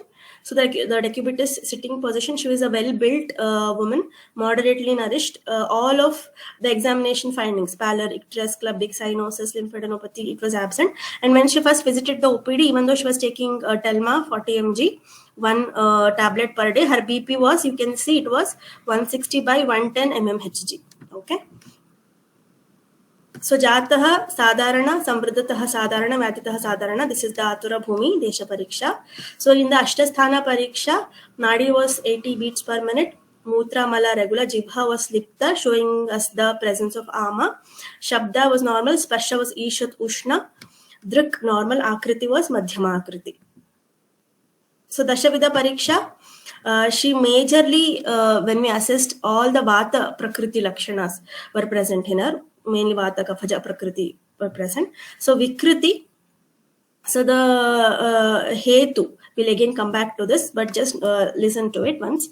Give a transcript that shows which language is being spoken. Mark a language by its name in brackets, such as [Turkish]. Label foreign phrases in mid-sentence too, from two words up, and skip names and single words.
[English] So the decubitus sitting position, she was a well-built woman, moderately nourished. All of the examination findings, pallor, icterus, clubbic, cyanosis, lymphadenopathy, it was absent. And when she first visited the OPD, even though she was taking Telma 40 mg, one tablet per day, her BP was, you can see it was 160 by 110 mmHg. Okay. [Sanskrit] So जातः साधारण, संवृद्धतः साधारण, व्यतीतः साधारण. [English] This is the [Sanskrit] आतुर भूमि देश परीक्षा. [English] So in the [Sanskrit] अष्टस्थान परीक्षा, [English] Nadi was 80 beats per minute. [Sanskrit] मूत्र मल regular. [English] Jibha was Lipta, showing us the presence of Ama. Shabda was normal. Sparsha was [Sanskrit] ईषत् उष्ण. [English] Drik normal. Akriti was [Sanskrit] मध्यम आकृति. [English] So [Sanskrit] दशविध परीक्षा, [English] she majorly, when we assessed, all the [Sanskrit] वात प्रकृति लक्षण [English] were present in her. Mainly [Sanskrit] वात, कफज, प्रकृति [English] were present. So Vikriti, so the Hetu, we'll again come back to this, but just listen to it once.